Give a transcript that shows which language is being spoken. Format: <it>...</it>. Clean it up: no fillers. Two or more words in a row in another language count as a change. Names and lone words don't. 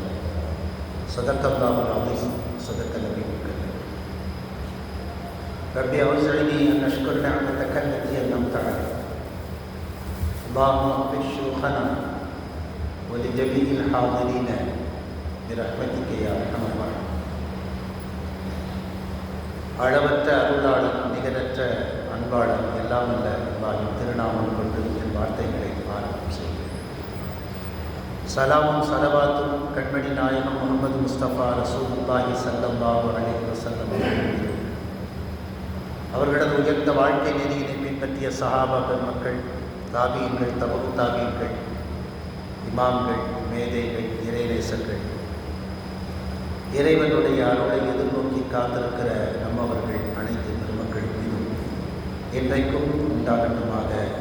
<ar>صدق الله العظيم صدق النبي الكريم. ربي أوزعني أن أشكر نعمتك التي أنعمت علي. اللهم اغفر شيوخنا ولجميع الحاضرين برحمتك يا أرحم الراحمين.</ar> <ta>அளவற்ற அருளாளன் நிகரற்ற அன்பாளன் எல்லாம் அல்ல அல்லாஹ்வின் திருநாமம் கொண்டு என் வார்த்தைகளை ஆரம்பம் செய்கிறேன். சலாமும் சலவாத்தும் கண்மணி நாயகம் முகமது முஸ்தபா</ta> <ar>رسول الله صلى الله عليه وسلم</ar> <ta>அவர்களது உயர்ந்த வாழ்க்கை நெறியினை பின்பற்றிய சஹாபா பெருமக்கள், தாபீன்கள், தபு தாபீன்கள், இமாம்கள், மேதைகள், இறைநேசர்கள், இறைவனுடைய அருளை எதிர்நோக்கி காத்திருக்கிற நம்மவர்கள் அனைத்து பெருமக்கள் மீதும் என்றைக்கும் உண்டாகட்டுமாக.</ta>